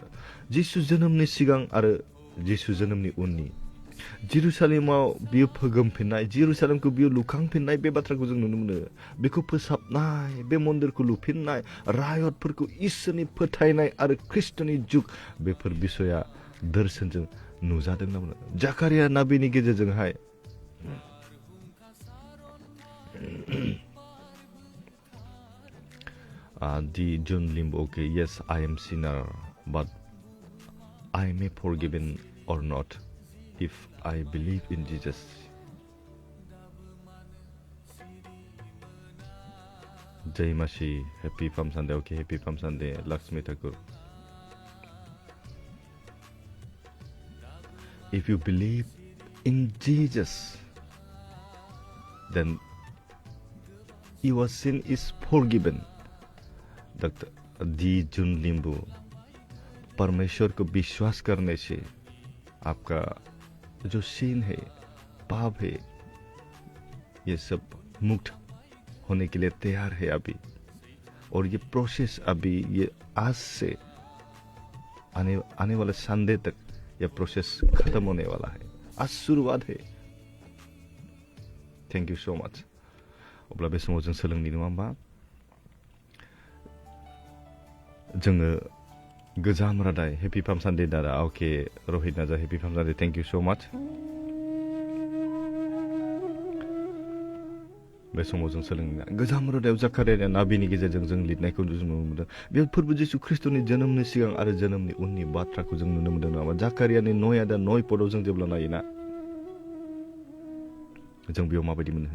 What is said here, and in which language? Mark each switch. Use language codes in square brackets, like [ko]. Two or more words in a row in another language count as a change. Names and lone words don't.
[brx] जिसु जोनोमनि सिगां आरो जिसु जोनोमनि उननि जेरुसालेमाव बियो फोगोमफिननाय जेरुसालेमखौ बियो लुखांफिननाय बे बाथ्राखौ जों नुनो मोनो बेखौ फोसाबनाय बे मन्दिरखौ लुफिननाय रायतफोरखौ इसोरनि फोथायनाय आरो ख्रिस्टनि जुग बेफोर बिसया दर्शनजों नुजादों होनना बुङो जाकारिया नाबिनि गेजेरजोंहाय [en] the John Limbo, okay, yes, I am sinner, but I may forgiven or not if I believe in Jesus. Jai Mashi, happy Palm Sunday. Okay, happy Palm Sunday, Lakshmi Thakur. If you believe in Jesus, then your sin is forgiven. [hi] डॉक्टर दी जुन लिंबू, परमेश्वर को विश्वास करने से आपका जो sin है, पाप है, ये सब मुक्त होने के लिए तैयार है अभी। और ये प्रोसेस अभी ये आज से आने वाले संडे तक ये प्रोसेस खत्म होने वाला है। आज शुरुआत है। [en] thank you so much. [brx] अब्ला बे समाव जों सोलोंनि नङा होमबा? जोङो गोजाम रादाय हेपी पाम सानडे दादा। [en] okay Rahit Naja happy Palm Sunday, thank you so much. [brx] बे समाव जों सोलोंना गोजाम रादायाव जाकारिया नाबिनि गेजेरजों जों लिरनायखौ जों नुनो मोनदों। बे फोरबो जिसु ख्रिस्टनि जोनोमनि सिगां आरो जोनोमनि उननि बाथ्राखौ जों नुनो मोनदों नामा? जाकारियानि 9 आदा 9 पदआव जों जेब्ला नायोना जों बेयाव माबायदि मोनो?